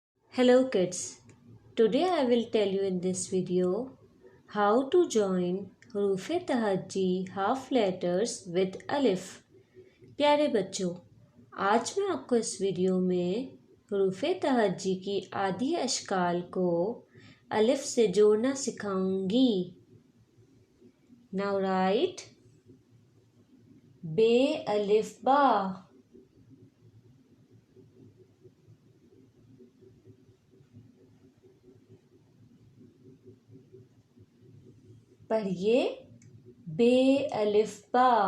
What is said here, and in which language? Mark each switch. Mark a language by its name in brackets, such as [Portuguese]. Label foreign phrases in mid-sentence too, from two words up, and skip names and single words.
[English] Hello kids, today I will tell you in this video how to join Huruf-e-Tahajji half letters with Alif। [Hindi] प्यारे बच्चों, आज मैं आपको इस वीडियो में हुरूफ-ए-तहज्जी की आधी अशकाल को अलिफ से जोड़ना सिखाऊंगी। [English] Now write [Hindi] बे अलिफ बा। पढ़िए बे अलिफ बा।